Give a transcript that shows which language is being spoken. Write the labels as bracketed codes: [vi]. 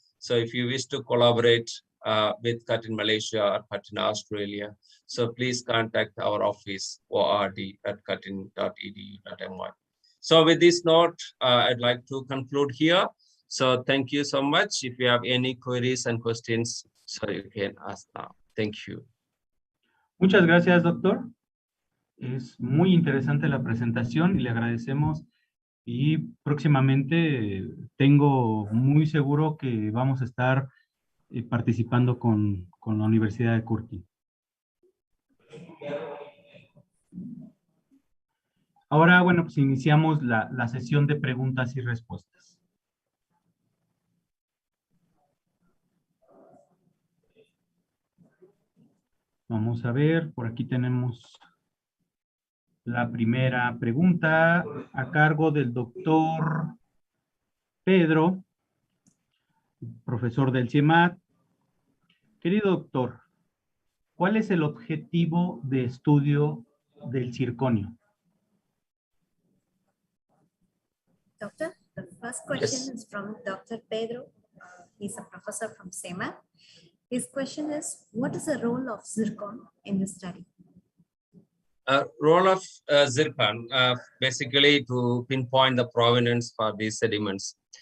[en] So if you wish to collaborate with Curtin Malaysia or Curtin Australia, so please contact our office, ord@curtin.edu.my. So with this note, I'd like to conclude here. So thank you so much. If you have any queries and questions, so you can ask now. Thank you. [es] Muchas gracias, doctor. Es muy interesante la presentación y le agradecemos. Y próximamente tengo muy seguro que vamos a estar participando con la Universidad de Curtin. Ahora, bueno, pues iniciamos la sesión de preguntas y respuestas. Vamos a ver, por aquí tenemos la primera pregunta a cargo del doctor Pedro, profesor del CIIEMAD. Querido doctor, ¿cuál es el objetivo de estudio del zirconio? [en] Doctor, the first question is from Dr. Pedro. He's a professor from CIIEMAD. His question is, what is the role of zircon in the study? Role of zircon, basically to pinpoint the provenance for these sediments.